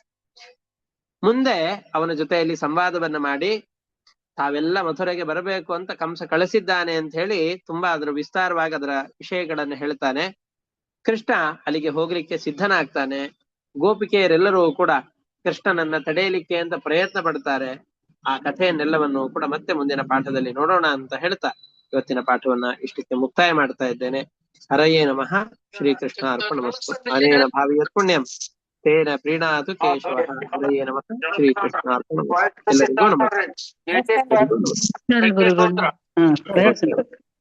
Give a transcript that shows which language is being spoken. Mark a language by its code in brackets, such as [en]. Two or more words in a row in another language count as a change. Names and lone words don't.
[kn] ಮುಂದೆ ಅವನ ಜೊತೆಯಲ್ಲಿ ಸಂವಾದವನ್ನ ಮಾಡಿ ತಾವೆಲ್ಲ ಮಥುರೆಗೆ ಬರಬೇಕು ಅಂತ ಕಂಸ ಕಳಿಸಿದ್ದಾನೆ ಅಂತ ಹೇಳಿ ತುಂಬಾ ಅದರ ವಿಸ್ತಾರವಾಗಿ ಅದರ ವಿಷಯಗಳನ್ನ ಹೇಳ್ತಾನೆ. ಕೃಷ್ಣ ಅಲ್ಲಿಗೆ ಹೋಗ್ಲಿಕ್ಕೆ ಸಿದ್ಧನಾಗ್ತಾನೆ. ಗೋಪಿಕೆಯರೆಲ್ಲರೂ ಕೂಡ ಕೃಷ್ಣನನ್ನ ತಡೆಯಲಿಕ್ಕೆ ಅಂತ ಪ್ರಯತ್ನ ಪಡ್ತಾರೆ. ಆ ಕಥೆಯನ್ನೆಲ್ಲವನ್ನು ಕೂಡ ಮತ್ತೆ ಮುಂದಿನ ಪಾಠದಲ್ಲಿ ನೋಡೋಣ ಅಂತ ಹೇಳ್ತಾ ಇವತ್ತಿನ ಪಾಠವನ್ನ ಇಷ್ಟಕ್ಕೆ ಮುಕ್ತಾಯ ಮಾಡ್ತಾ ಇದ್ದೇನೆ. [sa] ಹರಯೇ ನಮಃ. ಶ್ರೀಕೃಷ್ಣ ಅರ್ಪಣಮಸ್ತು. ಅನೇನ ಭಾವಿಯತ್ ಪುಣ್ಯಂ ತೇನ ಪ್ರೀಣಾತು ಕೇಶವ. ಹರಯೇ ನಮಃ. ಶ್ರೀಕೃಷ್ಣ ಅರ್ಪಣಮಸ್ತು. [kn] ಎಲ್ಲರಿಗೂ ನಮಸ್ಕಾರ.